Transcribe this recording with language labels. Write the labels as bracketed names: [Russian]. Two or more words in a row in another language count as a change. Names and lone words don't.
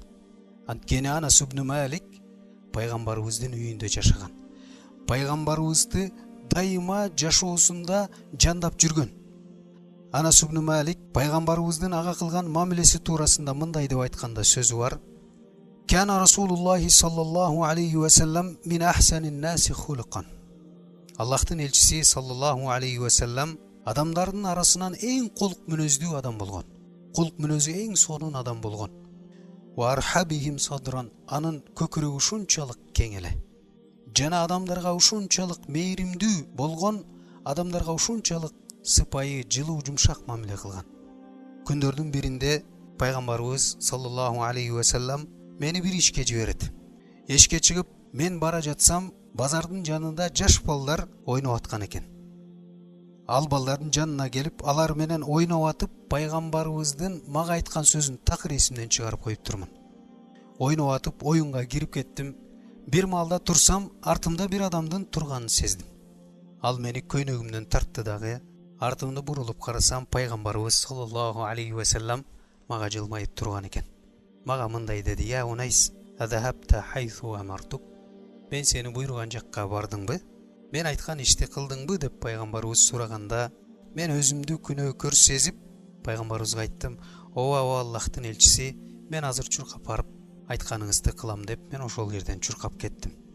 [Kyrgyz] Анткени Анас ибн Малик пайгамбарыбыздын үйүндө жашаган. Пайгамбарыбызды дайыма жашоосунда жандап жүргөн. Анас ибн Малик пайгамбарыбыздын ага кылган мамилеси туурасында мындай деп айтканда сөзү бар. [Arabic] كان رسول الله صلى الله عليه وسلم من أحسن الناس خلقا. [Kyrgyz] Аллахтын элчиси [Arabic] صلى الله عليه وسلم [Kyrgyz] адамдардын арасынан эң кулк мүнөздүү адам болгон. Кулк мүнөзү эң сонун адам болгон. [Arabic] وأرحبهم صدرا, [Kyrgyz] анын көкүрөгү ушунчалык кең эле. Жана адамдарга ушунчалык мээримдүү болгон, адамдарга ушунчалык сыпайы, жылуу, жумшак мамиле кылган. Күндөрдүн биринде пайгамбарыбыз [Arabic] صلى الله عليه وسلم [Kyrgyz] мени бир ишке жиберет. Эшке чыгып, мен бара жатсам, базардын жанында жаш балдар ойноп аткан экен. Ал балдардын жанына келип, алар менен ойноп атып, пайгамбарыбыздын мага айткан сөзүн такыр эсимден чыгарып коюп турмун. Ойноп атып, оюнга кирип кеттим. Бир маалда турсам, артымда бир адамдын турганын сездим. Ал мени көйнөгүмдөн тартты дагы, артымды бурулуп карасам, пайгамбарыбыз [Arabic] صلى الله عليه وسلم [Kyrgyz] мага жылмайып турган экен. Мага мындай деди: [Arabic] "يا أنيس أذهبت حيث أمرتك?" [Kyrgyz] Мен сени буйруган жакка бардыңбы? Мен айткан ишти кылдыңбы деп пайгамбарыбыз сураганда, мен өзүмдү күнөөкөр сезип, пайгамбарыбызга айттым: "Ооба, Аллахтын элчиси, мен азыр чуркап барып айтканыңызды кылам" деп мен ошол жерден чуркап кеттим.